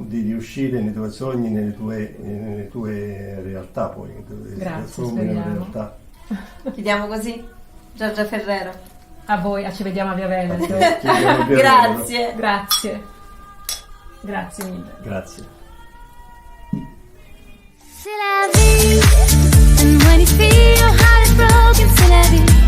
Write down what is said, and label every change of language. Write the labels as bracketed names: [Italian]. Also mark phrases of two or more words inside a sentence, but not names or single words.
[Italian] di riuscire nei tuoi sogni, nelle tue realtà poi, che si Grazie, trasformino in speriamo. realtà. Chiudiamo così? Giorgia Ferrero. A voi, ci vediamo a Via Veneto. Chiediamo più Grazie. Grazie. Grazie mille. Grazie. [French] C'est la vie. [English] And when you feel your heart is broken, [French] c'est la vie.